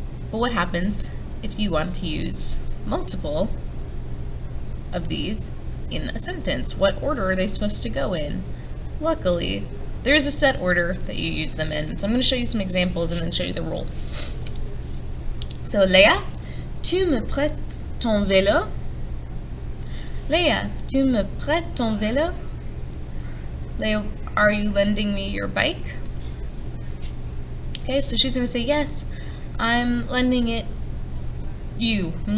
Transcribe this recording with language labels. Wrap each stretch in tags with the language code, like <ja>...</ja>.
<en>But what happens if you want to use multiple of these in a sentence? What order are they supposed to go in? Luckily, there's a set order that you use them in. So I'm going to show you some examples and then show you the rule.</en> <fr>So, Léa, tu me prêtes ton vélo? Léa, tu me prêtes ton vélo?</fr> <en>Léa, are you lending me your bike? Okay, so she's going to say, yes, I'm lending it to you.</en>